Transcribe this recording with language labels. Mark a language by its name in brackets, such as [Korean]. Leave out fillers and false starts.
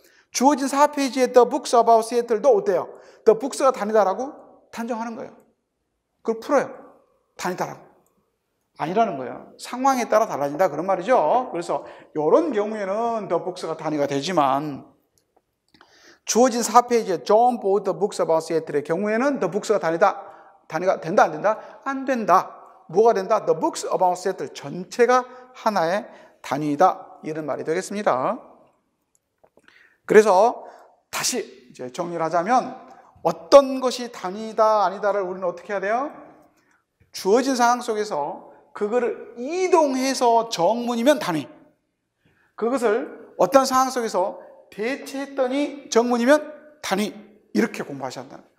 [Korean] 주어진 4페이지에 [English] the books about Seattle [Korean] 도 어때요? the books가 단위다라고 단정하는 거예요. 그걸 풀어요. 단위다라고. 아니라는 거예요. 상황에 따라 달라진다 그런 말이죠. 그래서 이런 경우에는 the books가 단위가 되지만 주어진 4페이지에 [English] John bought the books about Seattle [Korean] 의 경우에는 the books가 단위가 된다 안 된다? 안 된다. 뭐가 된다? [English] The books about Seattle [Korean] 전체가 하나의 단위이다. 이런 말이 되겠습니다. 그래서 다시 이제 정리를 하자면 어떤 것이 단위이다 아니다를 우리는 어떻게 해야 돼요? 주어진 상황 속에서 그거를 이동해서 정문이면 단위. 그것을 어떤 상황 속에서 대체했더니 정문이면 단위. 이렇게 공부하셔야 한다.